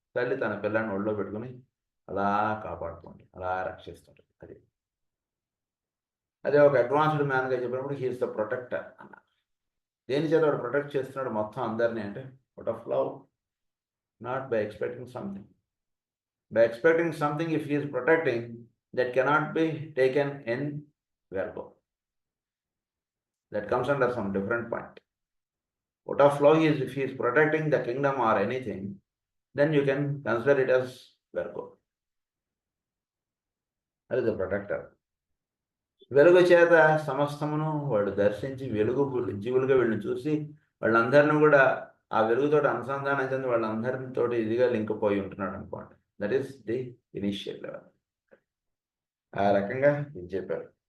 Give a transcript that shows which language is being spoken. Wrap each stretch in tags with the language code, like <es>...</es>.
<te>తల్లి తన పిల్లాన్ని ఒళ్ళో పెట్టుకుని అలా కాపాడుతుంది, అలా రక్షిస్తుంటుంది. అదే ఒక అడ్వాన్స్డ్ మ్యాన్గా చెప్పినప్పుడు</te> <en>he is the protector</en> <te>అన్నారు. దేని చేత వాడు ప్రొటెక్ట్ చేస్తున్నాడు మొత్తం అందరినీ అంటే,</te> <en>Out of love, not by expecting something. By expecting something, if he is protecting, that cannot be taken in verbo. That comes under some different point. Out of flow is, if he is protecting the kingdom or anything, then you can consider it as verbo. That is the protector.</en> <te>వెలుగు చేత సమస్తమును వాడు దర్శించి వెలుగు జీవులుగా వీళ్ళని చూసి వాళ్ళందరినీ కూడా ఆ వెలుగుతో అనుసంధానం చెంది వాళ్ళందరితో ఇదిగా లింక్ పోయి ఉంటున్నాడు అనుకోండి.</te> <en>That is the initial level.</en> <te>ఆ రకంగా ఇది చెప్పారు.</te>